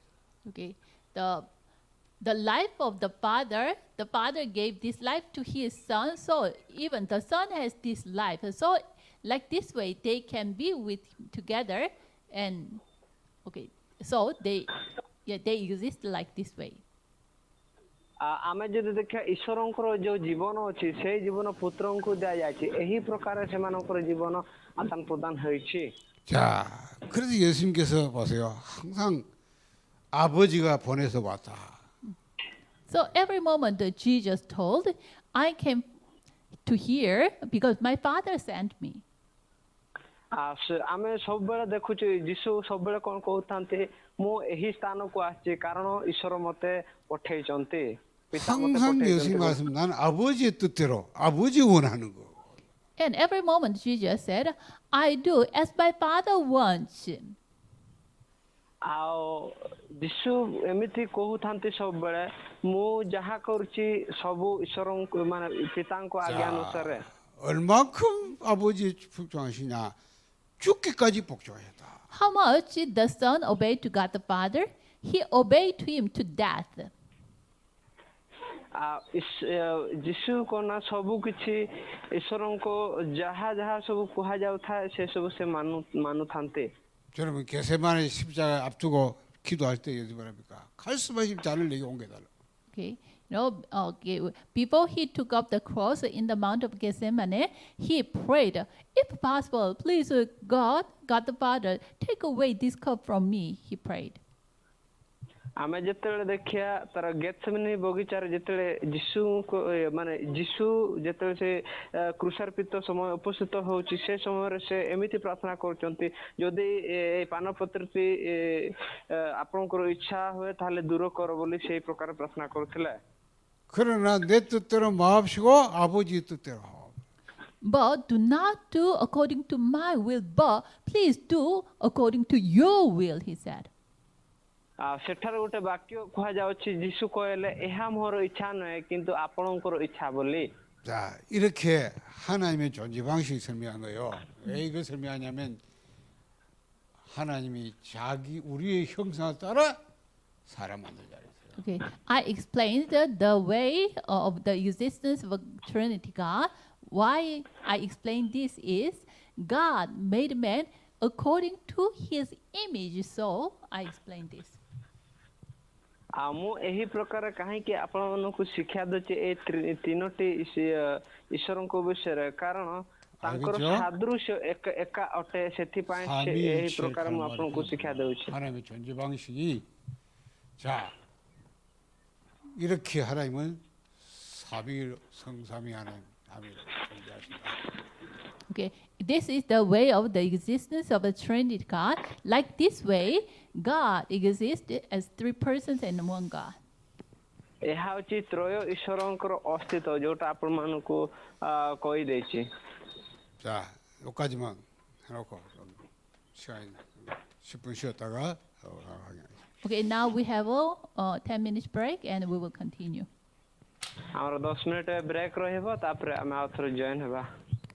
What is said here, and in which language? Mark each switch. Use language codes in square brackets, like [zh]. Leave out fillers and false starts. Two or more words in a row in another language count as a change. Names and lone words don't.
[en] Okay. The life of the Father gave this life to his Son, so even the Son has this life. So like this way they can be with together, and okay, so they exist like this way. [or] ଆମେ ଯଦି ଦେଖିବା ଈଶ୍ୱରଙ୍କର ଯୋଉ ଜୀବନ ଅଛି ସେଇ ଜୀବନ ପୁତ୍ରଙ୍କୁ ଦିଆଯାଇଛି। ଏହି ପ୍ରକାର ସେମାନଙ୍କର ଜୀବନ ଆଦାନ ପ୍ରଦାନ ହୋଇଛି। [ko] 자, 그래서 예수님께서 보세요. 항상 아버지가 보내서 왔다. [en] So every moment that Jesus told, I came to here because my Father sent me. [or] ଆମେ ସବୁବେଳେ ଦେଖୁଛୁ ଯୀଶୁ ସବୁବେଳେ କଣ କହୁଥାନ୍ତି ମୁଁ ଏହି ସ୍ଥାନକୁ ଆସିଛି କାରଣ ଈଶ୍ୱର ମତେ ପଠେଇଛନ୍ତି। ପିତା ମତେ [ko] 항상 예수님 [or] ପଠେଇଛନ୍ତି। [ko] 말씀 난 아버지의 뜻대로 아버지 원하는 거. [en] And every moment Jesus said, I do as my Father wants. [or] ଆଉ ଯୀଶୁ ଏମିତି କହୁଥାନ୍ତି ସବୁବେଳେ ମୁଁ ଯାହା କରୁଛି ସବୁ ଈଶ୍ୱରଙ୍କୁ ମାନେ ପିତାଙ୍କ ଆଜ୍ଞା ଅନୁସାରେ। [ko] 얼마큼 아버지의 복종하시냐? 죽기까지 복종하셨다. [en] How much the Son obeyed to God the Father? He obeyed to him to death. [or] ଯୀଶୁ କଣ ସବୁ କିଛି ଈଶ୍ୱରଙ୍କ ଯାହା ଯାହା ସବୁ କୁହାଯାଉଥାଏ ସେ ସବୁ ସେ ମାନୁଥାନ୍ତି। [ko] 여러분 게세마네 십자가 앞두고 기도할 때 어디 말합니까? 칼수마심 잔을 내게 옮겨달라. [en] Okay. Okay. Before he took up the cross in the Mount of Gethsemane, he prayed, if possible, please, God the Father, take away this cup from me, he prayed. [or] ଆମେ ଯେତେବେଳେ ଦେଖିବା ତାର ଗେଥସେମନି ବଗିଚାରେ ଯେତେବେଳେ ଯୀଶୁ ଯେତେବେଳେ ସେ କ୍ରୁଶାର୍ପିତ ସମୟ ଉପସ୍ଥିତ ହଉଛି ସେ ସମୟରେ ସେ ଏମିତି ପ୍ରାର୍ଥନା କରୁଛନ୍ତି ଯଦି ଏ ପାନପତ୍ରଟି ଆପଣଙ୍କର ଇଚ୍ଛା ହୁଏ ତାହେଲେ ଦୂର କର ବୋଲି ସେଇ ପ୍ରକାର ପ୍ରାର୍ଥନା କରୁଥିଲେ। [ko] 그러나 내 뜻대로 마옵시고 아버지 뜻대로 하옵. [en] But do not do according to my will, but please do according to your will, he said. [or] ସେଠାରେ ଗୋଟେ ବାକ୍ୟ କୁହାଯାଉଛି ଯୀଶୁ କହିଲେ ଏହା ମୋର ଇଚ୍ଛା ନୁହେଁ କିନ୍ତୁ ଆପଣଙ୍କର ଇଚ୍ଛା ବୋଲି [ko] 자, 이렇게 하나님의 존재 방식 설명한 거예요. 왜 이거 설명하냐면 하나님이 우리의 형상을 따라 사람 만들자. [en] Okay, I explained the way of the existence of a Trinity God. Why I explain this is God made man according to his image. So I explained this. [or] ମୁଁ ଏହି ପ୍ରକାର କାହିଁକି ଆପଣମାନଙ୍କୁ ଶିକ୍ଷା ଦେଉଛି ଏ ତିନୋଟି ଈଶ୍ୱରଙ୍କ ବିଷୟରେ କାରଣ ତାଙ୍କର ସାଦୃଶ୍ୟ ଏକା ଅଟେ ସେଥିପାଇଁ ଏହି ପ୍ରକାର ମୁଁ ଆପଣଙ୍କୁ ଶିକ୍ଷା ଦେଉଛି [ko] 하나님의 존재 방식이 자 이렇게 하나님은 성삼위 하나님 존재하신다. [en] Okay, this is the way of the existence of a Trinity God. Like this way, God exists as three persons and one God. [or] ଏହା ହେଉଛି ତ୍ରୟ ଈଶ୍ୱରଙ୍କର ଅସ୍ତିତ୍ୱ ଯୋଉଟା ଆପଣମାନଙ୍କୁ କହିଦେଇଛି [ko] 자, 여기까지만 해놓고 시간 10분 쉬었다가 하겠습니다. [en] Okay, now we have a 10 minutes break and we will continue. [or] ଆମର 10 ମିନିଟ ବ୍ରେକ୍ ରହିବ ତାପରେ ଆମେ ଆଉ ଥରେ ଜଏନ୍ ହେବା